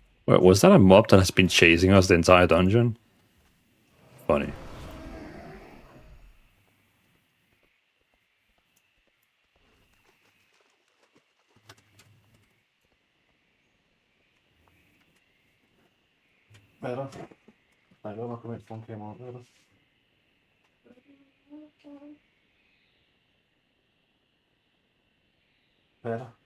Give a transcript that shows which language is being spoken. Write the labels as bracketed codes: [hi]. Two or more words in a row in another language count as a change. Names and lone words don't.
[en] Wait, was that a mob that has been chasing us the entire dungeon? Funny. Better. [da] Nej, det var nok kommet fra en kamera, ved du? [en] Better.